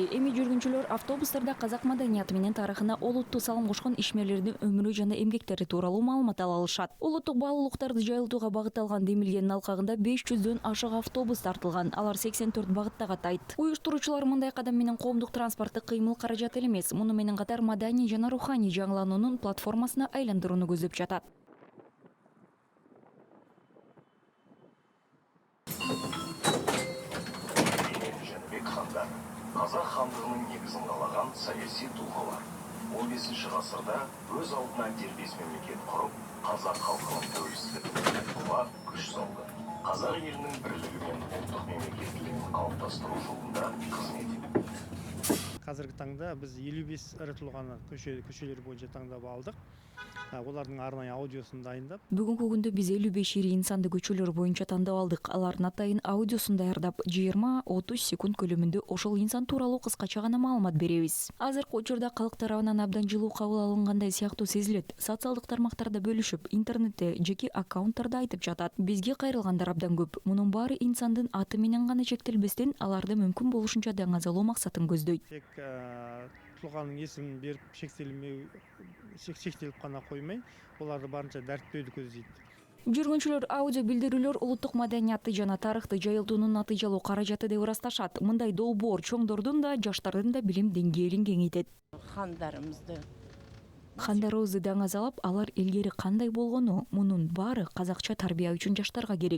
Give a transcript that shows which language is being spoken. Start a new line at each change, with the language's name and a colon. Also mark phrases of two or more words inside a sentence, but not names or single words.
Kyrgyz: Эми жүргүнчүлөр автобустарда казак маданияты менен тарыхына олуттуу салым кошкон ишмерлердин өмүрү жана эмгектери тууралуу маалымат ала алышат. Улуттук баалуулуктарды жайылтууга багытталган демилгенин алкагында 500дөн ашык автобус тартылган. Алар 84 багытта катайт. Уюштуруучулар мындай кадам менен коомдук транспортту кыймыл каражаты эле эмес, муну менен катар маданий жана руханий жаңылануунун платформасына айландырууну көздөп жатат.
Kazakh: Қазақ хандығының негізін қалаған саяси тұлғалар. 15 ғасырда өз алдына дербес мемлекет құрып, қазақ халқының тәуелсіздігіне тұла күш салды. Қазақ елінің бірлігі мен ұлттық мемлекеттілігін қалыптастыру жолында қызмет етті. Қазіргі таңда біз 55 ірі тұлғаны көшелер бойынша таңдап алдық. Олардың арнайы аудиосын дайындап.
Kyrgyz: Бүгүнкү күндө биз 55 ири инсанды көчөлөр боюнча тандап алдык. Алардын атайын аудиосун даярдап 20-30 секунд көлөмүндө ошол инсан тууралуу кыскача гана маалымат беребиз. Азыркы учурда калк тарабынан абдан жылуу кабыл алынгандай сыяктуу сезилет. Социалдык тармактарда бөлүшүп, интернетте, жеке аккаунттарда айтып жатат. Бизге кайрылгандар абдан көп. Мунун баары инсандын аты менен гана чектелбестен, аларды мүмкүн болушунча даңазалоо максатын көздөйт.
Kazakh: Тек тұлғаның есімін беріп шектеліп қана қоймай, оларды барынша дәріптеуді көздейді.
Kyrgyz: Жүргүнчүлөр аудио билдирүүлөр улуттук маданиятты жана тарыхты жайылтуунун натыйжалуу каражаты деп ырасташат. Мындай долбоор чоңдордун да, жаштардын да билим деңгээлин кеңейтет. Хандарыбызды даңазалап, алар илгери кандай болгону, мунун баары казакча тарбия үчүн жаштарга керек.